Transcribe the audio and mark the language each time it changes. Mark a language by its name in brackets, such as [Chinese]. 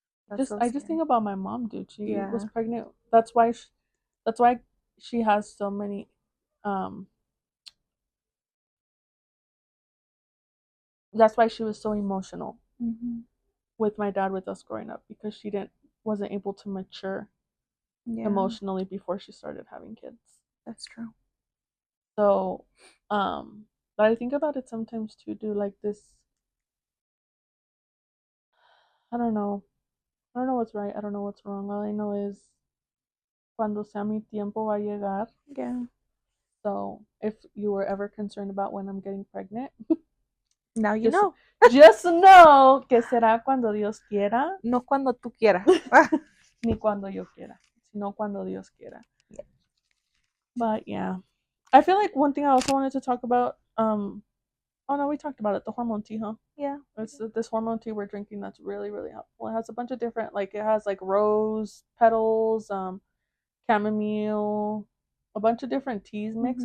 [English] I just think about my mom, dude. She was pregnant. That's why she has so many that's why she was so emotional with my dad, with us growing up, because she wasn't able to mature emotionally before she started having kids. That's true. So but I think about it sometimes too, do like this, I don't know what's right, I don't know what's wrong. All I know is [Spanish] cuando sea mi tiempo va a llegar. [English] Yeah. So if you were ever concerned about when I'm getting pregnant, now you know. Just know [Spanish] que será cuando Dios quiera. No cuando tú quieras. Ni cuando yo quiera. Sino cuando Dios quiera. [English] Yeah. But yeah. I feel like one thing I also wanted to talk about, Oh no, we talked about it. The hormone tea, huh? Yeah. It's this hormone tea we're drinking that's really, really helpful. It has a bunch of different, like it has like rose petals, chamomile, a bunch of different teas mixed.